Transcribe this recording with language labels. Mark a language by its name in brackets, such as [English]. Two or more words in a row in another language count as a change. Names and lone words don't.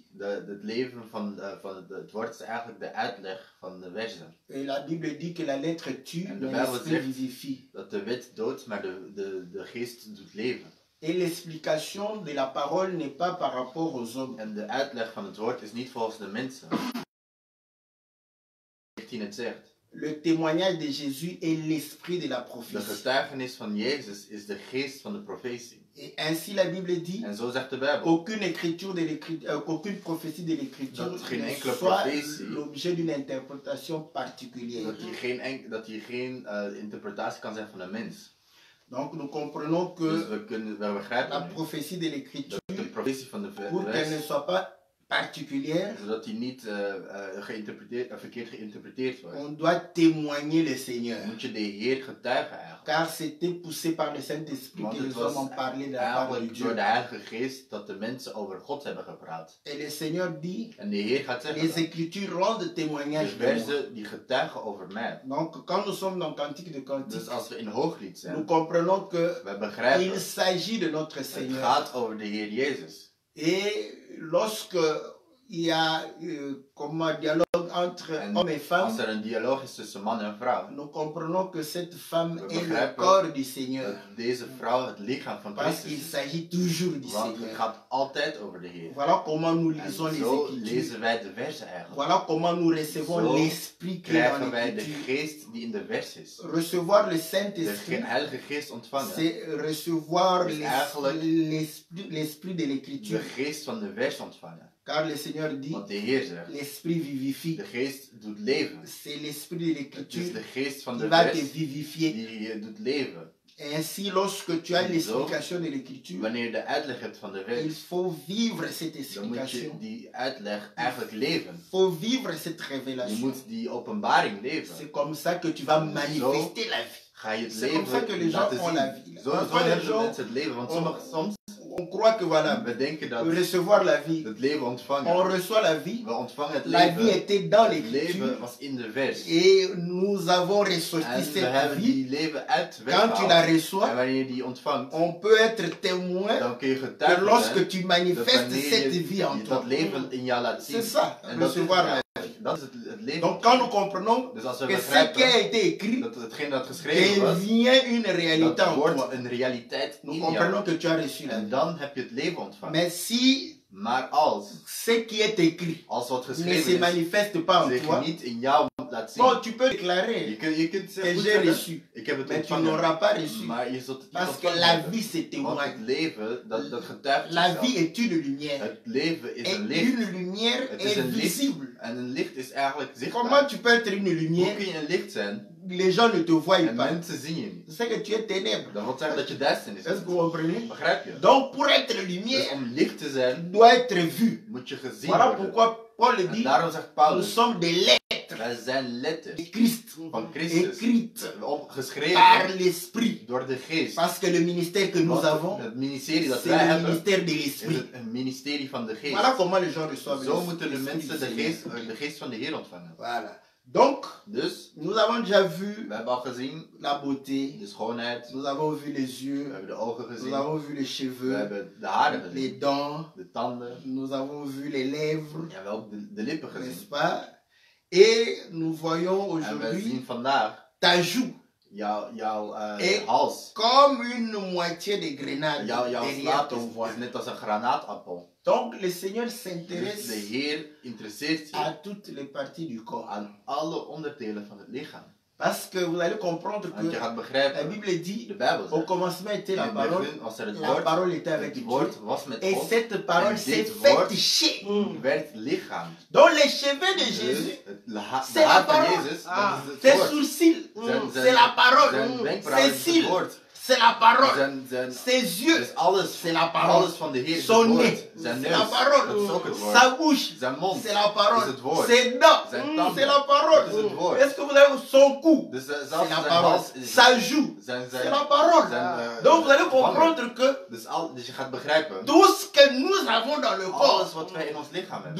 [Dutch] Het leven van het woord is eigenlijk de uitleg van de versen. [French] Et la Bible dit que la lettre tue, [Dutch] En de [French] mais [Dutch] Bijbel [French] l'esprit [Dutch] zegt [French] vivifie. [Dutch] dat de wet doodt, maar de geest doet leven. [French] Et l'explication de la parole n'est pas par rapport aux hommes. [Dutch] En de uitleg van het woord is niet volgens de mensen. 19 het zegt. [French] Le témoignage de Jésus est l'esprit de la [Dutch] De [French] prophétie. [Dutch] getuigenis van Jezus is de geest van de profetie. [French] Et ainsi la Bible dit [Dutch] En zo zegt de Bijbel. [French] qu'aucune prophétie de l'écriture [Dutch] Dat geen [French] ne [Dutch] enkele [French] soit [Dutch] profetie- [French] l'objet d'une interprétation particulière. [Dutch] Dat hier geen interpretatie kan zijn van een mens. [French] Donc nous comprenons [Dutch] Dus [French] que [Dutch] we [French] la [Dutch] begrijpen [French] prophétie de l'écriture, [Dutch] dat de profetie van de [French] pour qu'elle ne [Dutch] vers, [French] soit pas particulière, [Dutch] zodat die niet verkeerd geïnterpreteerd wordt, [French] on doit témoigner le Seigneur. [Dutch] moet je de Heer getuigen eigenlijk. [French] Car c'était poussé par le Saint-Esprit [Dutch] Want [French] que [Dutch] het [French] les hommes ont [Dutch] was [French] parlé de la part de [Dutch] eigenlijk door [French] Dieu. [Dutch] de Heilige Geest dat de mensen over God hebben gepraat. [French] Et le Seigneur dit, [Dutch] En de Heer gaat [French] les [Dutch] zeggen, [French] Écritures rendent [Dutch] de [French] témoignage de moi. [Dutch] versen die getuigen over mij. [French] Donc quand nous sommes dans Cantique de Cantique, [Dutch] Dus als we in Hooglied [French] nous [Dutch] zijn, [French] comprenons que [Dutch] we [French] il [Dutch] begrijpen, [French] s'agit de notre [Dutch] het [French] Seigneur. [Dutch] gaat over de Heer Jezus. [French] Et lorsque il y a comme un dialogue entre [Dutch] En [French] hommes et femmes, [Dutch] als er een dialoog is tussen man en vrouw, [French] nous comprenons que cette femme [Dutch] We [French] est le [Dutch] begrijpen [French] corps du Seigneur. [Dutch] dat deze vrouw het lichaam van [French] Parce [Dutch] Christus [French] qu'il [Dutch] is. [French] s'agit toujours du [Dutch] Want het [French] Seigneur. [Dutch] gaat altijd over de Heer. [French] Voilà comment nous [Dutch] En [French] lisons les [Dutch] zo [French] Écritures. [Dutch] lezen wij de versen eigenlijk. [French] Voilà comment nous recevons [Dutch] Zo [French] l'Esprit qui est dans [Dutch] Krijgen wij de [French] l'Écriture. [Dutch] geest die in de vers is. [French] Recevoir le [Dutch] De [French] Saint-Esprit, [Dutch] Heilige Geest ontvangen. [French] c'est recevoir [Dutch] Dus eigenlijk [French] l'Esprit de [Dutch] De [French] l'Écriture. [Dutch] geest van de vers ontvangen. [French] Car le Seigneur dit, [Dutch] Want de Heer zegt, [French] l'Esprit vivifie. [Dutch] de geest doet leven. [French] C'est l'Esprit de [Dutch] Het is [French] l'Écriture [Dutch] de geest van [French] qui [Dutch] de [French] va te [Dutch] vers [French] vivifier. [Dutch] die je doet leven. [French] Et ainsi, lorsque tu as [Dutch] Zo. [French] l'explication de l'Écriture, [Dutch] Wanneer je de uitleg hebt van de [French] il [Dutch] vers, [French] faut vivre cette [Dutch] dan moet je [French] explication. [Dutch] die uitleg eigenlijk leven. [French] Il faut vivre cette [Dutch] Je [French] révélation. [Dutch] moet die openbaring leven. [French] C'est comme ça que tu vas manifester la vie. [Dutch] ga je het [French] C'est comme ça que les [Dutch] leven [French] gens [Dutch] laten [French] ont la [Dutch] zien. [French] vie. [Dutch] Zo [French] Parfois, les [Dutch] hebben [French] gens, [Dutch] mensen het leven. Want soms [French] on croit que voilà, [Dutch] we denken dat [French] recevoir la vie, [Dutch] het leven [French] on [Dutch] ontvangen. [French] reçoit la vie. [Dutch] We ontvangen het [French] La vie [Dutch] leven. [French] était dans [Dutch] Het [French] l'écriture [Dutch] leven was in de vers. [French] et nous avons ressorti [Dutch] En we [French] cette [Dutch] hebben [French] vie. [Dutch] die leven uit de vers [French] Quand tu la [Dutch] gehaald. En [French] reçois, [Dutch] wanneer je die ontvangt, [French] on peut être témoin [Dutch] dan kun je [French] que [Dutch] getuige [French] lorsque [Dutch] zijn [French] tu [Dutch] dat [French] manifestes [Dutch] wanneer [French] cette [Dutch] je [French] vie en toi. [Dutch] dat leven in jou laat zien. [French] C'est ça, [Dutch] En dat is, [French] recevoir la vie. [Dutch] dat is het leven. [French] Donc quand nous comprenons [Dutch] Dus als we [French] que ce qui a [Dutch] begrijpen [French] été écrit [Dutch] dat hetgeen dat geschreven was, [French] devient une réalité [Dutch] dat [French] en toi, [Dutch] wordt een realiteit [French] nous [Dutch] in [French] comprenons [Dutch] jou. [French] que tu as reçu la [Dutch] En [French] vie. [Dutch] dan heb je het leven ontvangen. [French] Mais si [Dutch] Maar als [French] ce qui est écrit [Dutch] wat [French] ne se [Dutch] geschreven is, [French] manifeste pas en [Dutch] zich [French] toi, [Dutch] niet in jou laat zien. [French] bon, tu peux [Dutch] Je [French] déclarer [Dutch] kunt [French] que [Dutch] goed [French] j'ai [Dutch] zeggen, [French] reçu, [Dutch] ik heb het [French] mais tu [Dutch] ontvangen. [French] n'auras pas reçu. [Dutch] Maar je zult het niet [French] Parce que [Dutch] ontvangen [French] la [Dutch] hebben. [French] vie, c'est [Dutch] Want [French] témoin. [Dutch] het leven, dat getuigt [French] La [Dutch] zichzelf. [French] vie est une lumière. [Dutch] Het leven is [French] Et [Dutch] een licht. [French] une lumière [Dutch] Het is [French] est [Dutch] een licht. [French] visible. [Dutch] En een licht is eigenlijk [French] Comment [Dutch] zichtbaar. [French] tu peux être une [Dutch] Hoe [French] lumière? [Dutch] kun je een licht zijn [French] Les gens ne te voient [Dutch] en [French] pas. [Dutch] mensen zien je niet? [French] C'est que tu es ténèbres. [Dutch] Dat wil zeggen dat je duisternis [French] Est-ce [Dutch] bent. [French] que vous comprenez? [Dutch] Begrijp je? [French] Donc, pour être [Dutch] Dus [French] lumière, [Dutch] om licht te zijn, [French] tu dois être vu. [Dutch] moet je gezien [French] Voilà [Dutch] worden. [French] pourquoi Paul [Dutch] En [French] dit [Dutch] daarom zegt [French] nous [Dutch] Paulus, [French] sommes des lettres [Dutch] wij zijn letters [French] de Christ, [Dutch] van Christus, [French] écrites par [Dutch] opgeschreven [French] l'Esprit. [Dutch] door de geest. [French] Parce que le ministère que nous [Dutch] Want [French] avons, [Dutch] het ministerie dat [French] c'est [Dutch] wij [French] le [Dutch] hebben, [French] ministère de [Dutch] is [French] l'Esprit. [Dutch] het een ministerie van de geest. [French] Voilà comment les gens reçoivent [Dutch] Zo moeten de [French] l'Esprit [Dutch] mensen [French] du Seigneur. [Dutch] de geest van de Heer ontvangen. [French] Voilà. Donc, [Dutch] Dus, [French] nous avons déjà vu [Dutch] we hebben al gezien [French] la beauté, [Dutch] de schoonheid, [French] nous avons vu les [Dutch] we [French] yeux, [Dutch] hebben de ogen [French] nous [Dutch] gezien, [French] avons vu les [Dutch] we [French] cheveux, [Dutch] hebben de haren [French] les [Dutch] gezien, [French] dents, [Dutch] de tanden, [French] nous avons vu les lèvres, [Dutch] ja, we hebben ook de lippen [French] n'est-ce [Dutch] gezien. [French] pas? Et nous voyons [Dutch] En we zien [French] aujourd'hui [Dutch] vandaag [French] ta joue [Dutch] jouw [French] Et- [Dutch] hals, [French] comme une moitié de grenade [Dutch] jouw [French] derrière [Dutch] slaap [French] ton [Dutch] is [French] voile. [Dutch] net als een granaatappel. [French] Donc le Seigneur [Dutch] Dus de [French] s'intéresse [Dutch] Heer interesseert [French] à [Dutch] zich [French] toutes les parties du corps. [Dutch] aan alle onderdelen van het lichaam. [French] Parce que vous allez comprendre [Dutch] Want je [French] que [Dutch] gaat [French] la [Dutch] begrijpen, [French] Bible dit, [Dutch] de Bijbel [French] au [Dutch] zegt, [French] commencement était [Dutch] in [French] la [Dutch] het [French] parole, [Dutch] begin was er het [French] la [Dutch] woord, [French] parole était avec [Dutch] het [French] Dieu. [Dutch] woord was met [French] Et [Dutch] God, [French] cette parole [Dutch] en [French] s'est [Dutch] dit [French] faite [Dutch] woord [French] chair. [Dutch] werd lichaam. [French] Donc les cheveux de [Dutch] Dus [French] Jésus, [Dutch] de [French] c'est la [Dutch] haar van [French] parole. [Dutch] Jezus, Ah, dat is [French] ses [Dutch] het woord. [French] sourcils, [Dutch] Zijn- [French] c'est la parole. [Dutch] Zijn wenkbrauwen [French] Ses [Dutch] is het [French] cils, [Dutch] woord. [French] c'est la parole. [Dutch] Zijn, [French] Ses yeux, [Dutch] dus alles, [French] c'est la parole. [Dutch] alles van de Heer is het [French] Son [Dutch] woord. [French] nez, [Dutch] Zijn [French] c'est [Dutch] neus, [French] la [Dutch] dat is [French] parole. [Dutch] ook het woord. [French] Sa bouche, [Dutch] Zijn mond, [French] c'est la parole. [Dutch] is het woord. [French] Ses dents, [Dutch] Zijn tanden, [French] c'est la parole. [Dutch] dat is het woord. [French] Est-ce que vous avez son cou? [Dutch] Dus [French] C'est [Dutch] zelfs [French] la [Dutch] zijn [French] parole. [Dutch] hals is [French] Sa joue, [Dutch] zijn, [French] c'est la parole. [Dutch] zijn, [French] Donc vous allez [Dutch] vanger. [French] comprendre que [Dutch] Dus je gaat begrijpen, [French] tout ce que nous avons dans le [Dutch] alles [French] corps [Dutch] wat wij in ons lichaam hebben,